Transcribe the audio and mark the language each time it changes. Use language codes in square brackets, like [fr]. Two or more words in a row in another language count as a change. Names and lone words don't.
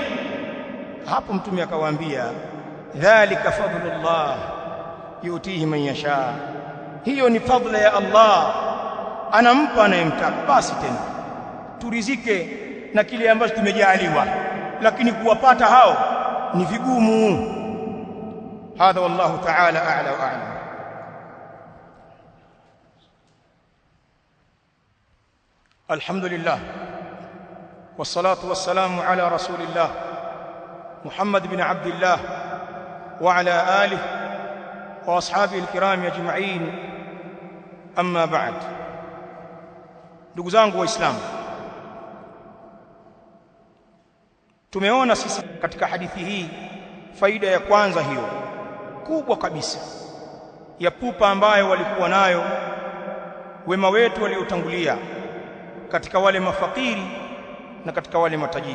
[sw] Hapo Mtume akawaambia, [ar] ذلك فضل الله يؤتيه من يشاء, [sw] hiyo ni fadla ya Allah, anampa anayemtaka. Basi tena turizike na kile ambacho tumejaliwa, lakini kuwapata hao ni vigumu. [ar] هذا والله تعالى أعلى وأعلم. الحمد لله والصلاة والسلام على رسول الله محمد بن عبد الله وعلى آله وأصحابه الكرام أجمعين، أما بعد. [sw] Ndugu zangu Waislamu, tumeona sisi katika hadithi hii faida ya kwanza hiyo kubwa kabisa ya pupa ambayo walikuwa nayo wema wetu waliotangulia katika wale mafakiri na katika wale matajiri.